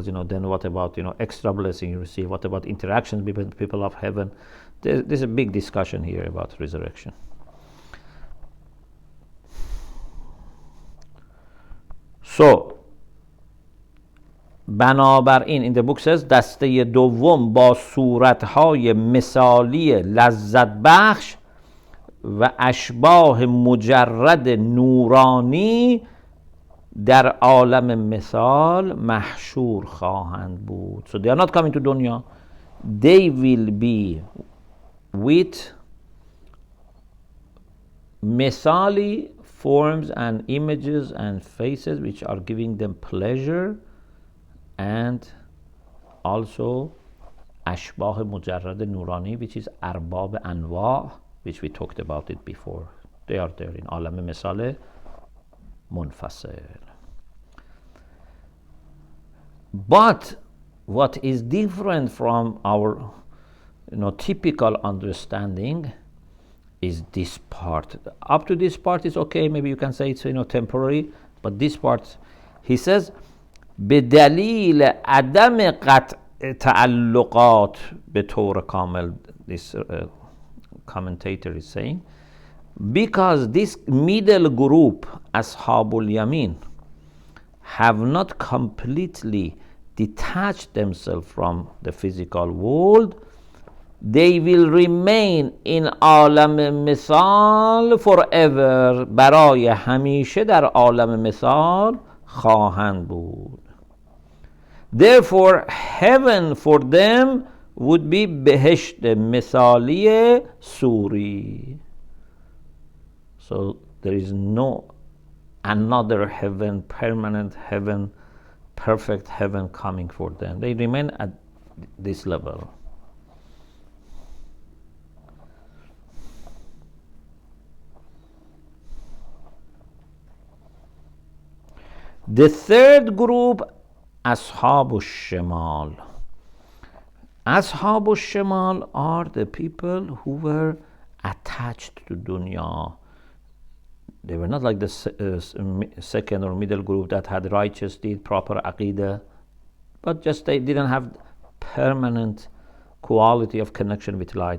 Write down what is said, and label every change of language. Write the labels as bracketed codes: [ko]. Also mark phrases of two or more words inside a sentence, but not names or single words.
[en] Then what about extra blessing you receive? What about interactions between people of heaven? There's a big discussion here about resurrection. [fa] So بنابراین [en] in the book says [fa] دسته دوم با صورتهای مثالی لذت بخش و اشباح مجرد نورانی در عالم مثال محشور خواهند بود. [en] So they are not coming to dunya. They will be with مثالی forms and images and faces which are giving them pleasure, and also [fa] اشباح مجرد نورانی [en] which is [fa] ارباب انواع [en] which we talked about it before. They are there in [fa] عالم مثال منفصل. [en] But what is different from our typical understanding is this part. Up to this part is okay, maybe you can say it's temporary, but this part, he says [fa] بدلیل عدم قطع تعلقات به طور کامل, [en] this commentator is saying, because this middle group [ar] أصحاب اليمين [en] have not completely detached themselves from the physical world, they will remain in [fa] عالم مثال [en] forever. [fa] برای همیشه در عالم مثال خواهند بود. [en] Therefore heaven for them would be [fa] بهشت مثالی سوری. [en] So there is no another heaven, permanent heaven, perfect heaven coming for them. They remain at this level. The third group, [ar] أصحاب الشمال. أصحاب الشمال [en] are the people who were attached to dunya. They were not like the second or middle group that had righteous deed, proper aqidah, but just they didn't have permanent quality of connection with light.